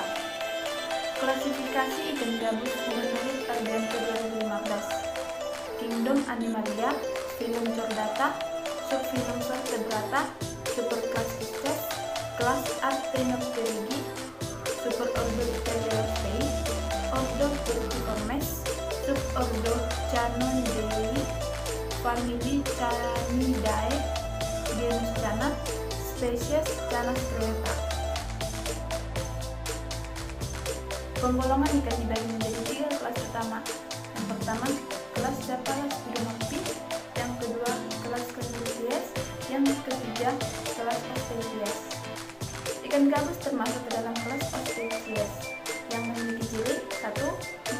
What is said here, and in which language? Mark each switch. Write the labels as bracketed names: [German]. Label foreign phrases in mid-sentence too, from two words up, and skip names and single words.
[Indonesian] Klasifikasi ikan gabus menurut Ardianto 2015. Kingdom Animalia, Phylum Chordata, Subphylum Vertebrata, Superclass Pisces, Kelas Actinopterygii, Superordo Teleostei, Ordo Vertiformes, Subordo Chanodei, Famili Chanidae, genus Channa, spesies Canas striata. Penggolongan ikan dibagi menjadi 3 kelas utama. Yang pertama, kelas Chapala Spidomorphi, yang kedua, kelas Crustaceans, yang ketiga, kelas Osteichthyes. Ikan gabus termasuk ke dalam kelas Osteichthyes yang memiliki ciri: 1.